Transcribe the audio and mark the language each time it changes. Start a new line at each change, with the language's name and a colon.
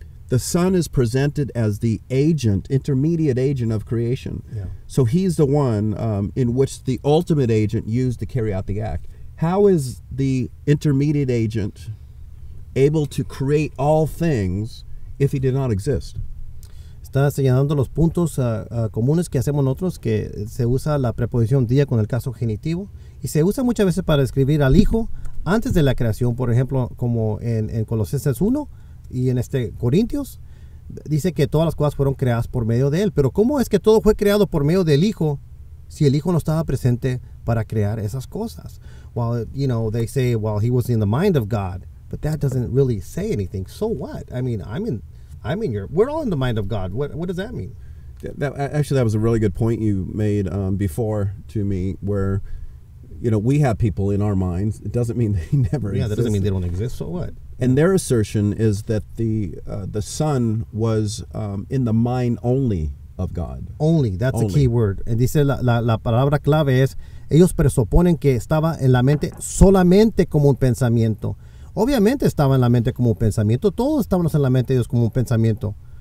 English: The Son is presented as the agent, intermediate agent of creation. Yeah. So he's the one in which the ultimate agent used to carry out the act. How is the intermediate agent able to create all things if he did not exist?
Spanish: Está señalando los puntos comunes que hacemos nosotros, que se usa la preposición día con el caso genitivo y se usa muchas veces para describir al Hijo antes de la creación, por ejemplo, como en Colosenses 1 y en Corintios, dice que todas las cosas fueron creadas por medio de Él. Pero ¿cómo es que todo fue creado por medio del Hijo si el Hijo no estaba presente para crear esas cosas?
English: Well, you know, they say, well, he was in the mind of God, but that doesn't really say anything. So what? I mean, we're all in the mind of God. What does that mean? Actually, that was a really good point you made before to me, where, you know, we have people in our minds. It doesn't mean they never exist. Yeah, that doesn't mean they don't exist. So what? And their assertion is that the Son was in the mind only of God. Only, that's the key word.
Spanish: And dice la palabra clave es, ellos presuponen que estaba en la mente solamente como un pensamiento. Obviamente estaba en la mente como un pensamiento. Todos estábamos en la mente de Dios como un pensamiento.